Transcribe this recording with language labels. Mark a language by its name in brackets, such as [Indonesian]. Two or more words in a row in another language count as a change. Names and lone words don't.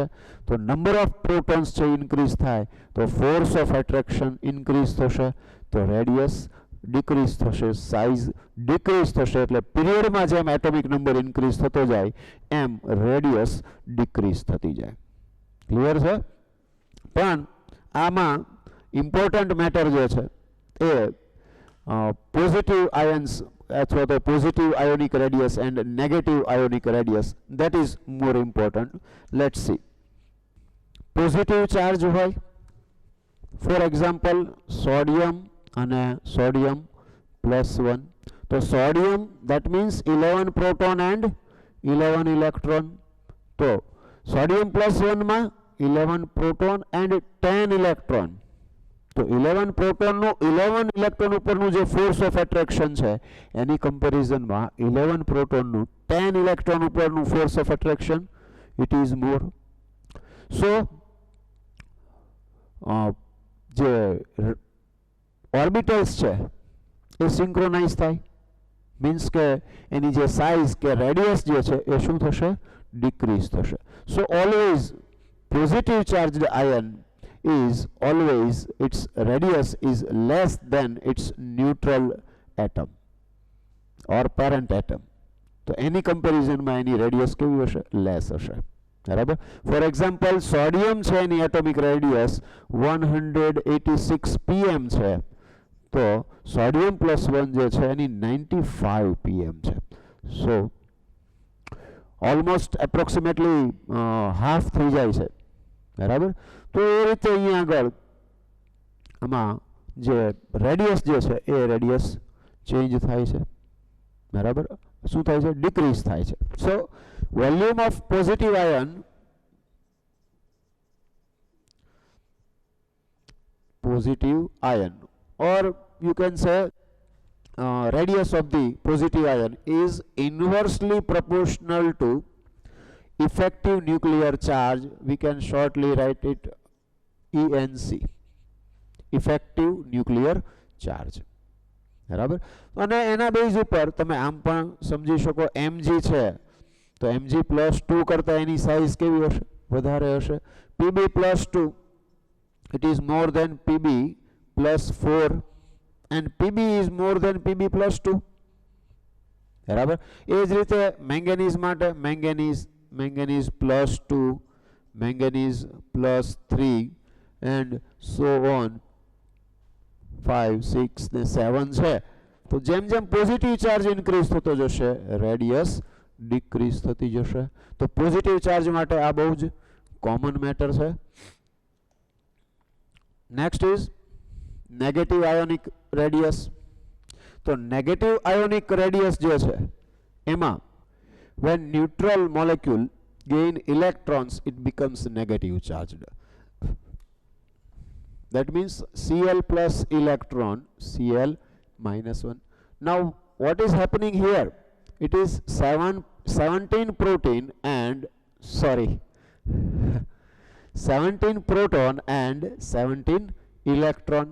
[Gujarati] તો [English] number of protons [Gujarati] છે ઇન્ક્રીઝ થાય તો [English] force of attraction increase [Gujarati] થશે, તો [English] radius decrease [Gujarati] થશે, [English] size decrease [Gujarati] થશે. એટલે પીરિયડમાં જેમ [English] atomic number increase [Gujarati] થતો જાય એમ [English] radius decrease [Gujarati] થતી જાય. ક્લિયર છે? પણ આમાં ઇમ્પોર્ટન્ટ મેટર જે છે એ [English] positive ions [Gujarati] અથવા તો [English] positive ionic radius and negative ionic radius, that is more important. Let's see. Positive charge હોય, for example sodium અને sodium +1. તો sodium that means 11 proton and 11 electron. તો sodium +1 માં 11 proton and 10 electron. [Gujarati] તો 11 પ્રોટોનનું 11 ઇલેક્ટ્રોન ઉપરનું જે [English] force of attraction [Gujarati] છે એની કમ્પેરિઝનમાં 11 પ્રોટોનનું 10 ઇલેક્ટ્રોન ઉપરનું [English] force of attraction it is more. [Gujarati] સો જે ઓર્બિટલ્સ છે એ સિંક્રોનાઇઝ થાય, મીન્સ કે એની જે સાઇઝ કે રેડિયસ જે છે એ શું થશે? ડિક્રીઝ થશે. [English] so always positive charged ion is always its radius is less than its neutral atom or parent atom. [Gujarati] તો એની કમ્પેરિઝનમાં એની રેડિયસ કેવી હશે? લેસ હશે. બરાબર? [English] for example [Gujarati] સોડિયમ છે એની [English] atomic radius [Gujarati] 186 pm છે, તો સોડિયમ +1 જે છે એની 95 pm છે. [English] so almost approximately half [Gujarati] થઈ જાય છે. બરાબર? તો એ રીતે અહીંયા આગળ આમાં જે રેડિયસ જે છે એ [English] radius change [Gujarati] થાય છે. બરાબર? શું થાય છે? ડિક્રીઝ થાય છે. [English] so volume of positive ion or you can say radius of the positive ion is inversely proportional to effective nuclear charge. We can shortly write it ENC, effective nuclear charge. [Gujarati] બરાબર? અને એના બેઝ ઉપર તમે આમ પણ સમજી શકો mg છે તો mg +2 કરતાં એની સાઇઝ કેવી હશે? વધારે હશે. [English] pb +2 it is more than Pb plus 4 and Pb is more than Pb plus 2. [Gujarati] બરાબર. એ જ રીતે મેંગેનીઝ માટે મેંગેનીઝ પ્લસ 2, મેંગેનીઝ પ્લસ 3 [English] and so on [Gujarati] 5, 6 ને 7 છે. તો જેમ જેમ [English] positive charge increase [Gujarati] થતો જશે [English] radius decrease [Gujarati] થતી જશે. તો [English] positive charge [Gujarati] માટે આ બહુ જ [English] common matter [Gujarati] છે. [English] next is negative ionic radius. તો negative ionic radius [Gujarati] જે છે એમાં [English] when neutral molecule gain electrons it becomes negative charged. That means Cl plus electron, Cl minus 1. Now what is happening here? It is 17 protein and 17 proton and 17 electron.